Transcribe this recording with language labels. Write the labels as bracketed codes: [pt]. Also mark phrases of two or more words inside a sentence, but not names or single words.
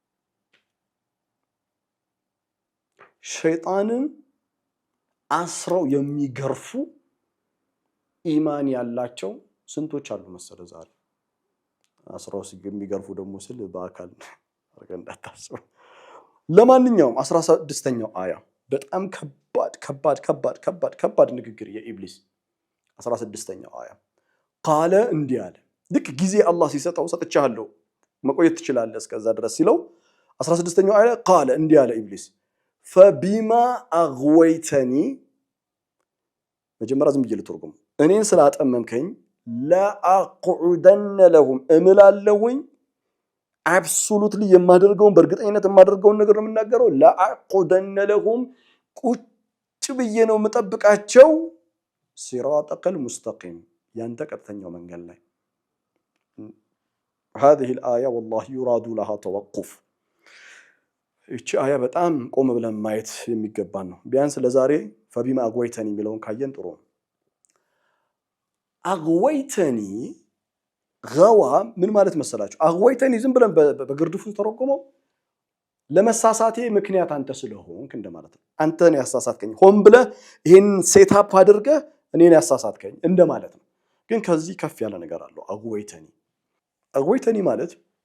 [am] ሸይጣንን አስረው የሚገርፉ ኢማን ያላቸው ስንቶች አሉ መሰለ ዛሬ አስረው የሚገርፉ ደግሞ ስል በአካል አርገን እንዳታስቡ ለማንኛውም 16ኛው አያ በጣም ከባድ ንግግር የኢብሊስ 16ኛው አያ ቃለ እንዲህ አለ ልክ ጊዜ አላህ ሲሰጠው ሰጥቻለሁ መቆየት ትችላለህ እስከዛ ድረስ ሲለው 16ኛው አያ ቃለ እንዲህ አለ ኢብሊስ [ar] فبما اغويتني [am] መጀመሪያ ዝም ብዬ ልተርጉም እኔን ስላጠመምከኝ [ar] لأقعدن لهم [am] እምላለሁኝ አብሶሉትሊ የማደርገውን በእርግጠኝነት የማደርገውን ነገር ነው የምናገረው [ar] لأقعدن لهم [am] ቁጭ ብዬ ነው የምጠብቃቸው [ar] صراطك المستقيم [am] ያንተ ቀጥተኛው መንገድ ላይ [ar] هذه الآية والله يراد لها توقف [am] እቺ አያ በጣም ቆም ብለን ማየት የሚገባን ነው ቢያንስ ለዛሬ [ar] فبما أغويتني [am] የሚለውን ካየን ጥሩ አግወይተኒ ገዋ ምን ማለት መሰላችሁ አግወይተኒ ዝም ብለን በግርድፉ ተረጎመው ለመሳሳቴ ምክንያት አንተ ስለሆንክ እንደማለት ነው አንተን ያሳሳትከኝ ሆን ብለህ ይሄን ሴትአፕ አድርገህ እኔን ያሳሳትከኝ እንደማለት ነው ግን ከዚህ ከፍ ያለ ነገር አለው አግወይተኒ ማለት